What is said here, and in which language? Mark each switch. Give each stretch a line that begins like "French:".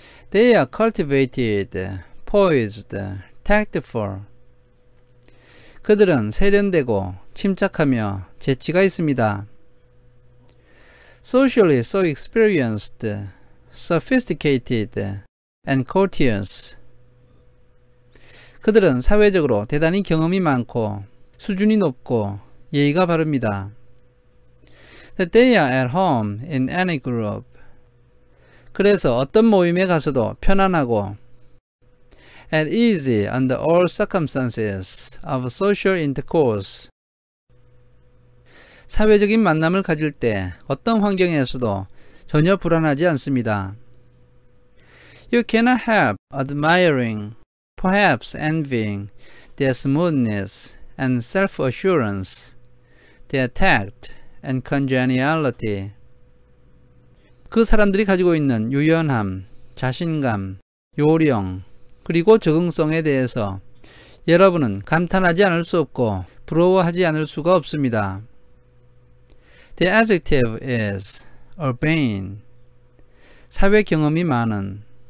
English: They are cultivated, poised, tactful.
Korean: 그들은 세련되고 침착하며 재치가 있습니다.
English: Socially so experienced, sophisticated, and courteous.
Korean: 그들은 사회적으로 대단히 경험이 많고 수준이 높고 예의가 바릅니다.
English: That they are at home in any group.
Korean: 그래서 어떤 모임에 가서도 편안하고
English: at easy under all circumstances of social intercourse.
Korean: 사회적인 만남을 가질 때 어떤 환경에서도 전혀 불안하지 않습니다.
English: You cannot help admiring, perhaps envying their smoothness and self-assurance, their tact and congeniality.
Korean: 그 사람들이 가지고 있는 유연함, 자신감, 요령, 그리고 적응성에 대해서 여러분은 감탄하지 않을 수 없고 부러워하지 않을 수가 없습니다.
English: The adjective is urbane.
Korean: 사회 경험이 많은.